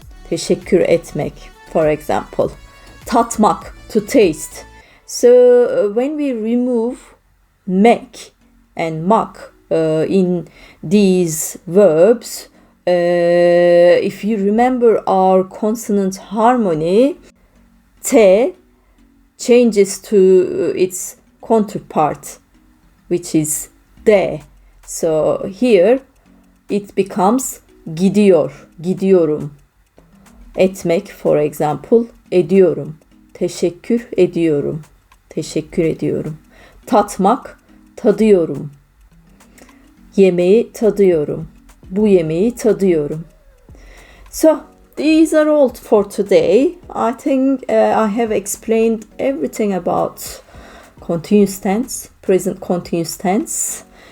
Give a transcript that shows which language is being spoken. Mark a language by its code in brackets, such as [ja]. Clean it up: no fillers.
[en] Teşekkür etmek, for example. Tatmak, to taste. So when we remove mek and mak in these verbs, if you remember our consonant harmony, te changes to its counterpart, which is de. So here it becomes gidiyor, gidiyorum. [tr] Etmek, for example, ediyorum. Teşekkür ediyorum. Teşekkür ediyorum. Tatmak, tadıyorum. Yemeği tadıyorum. Bu yemeği tadıyorum. [en] So, these are all for today. I think I have explained everything about continuous tense, present continuous tense.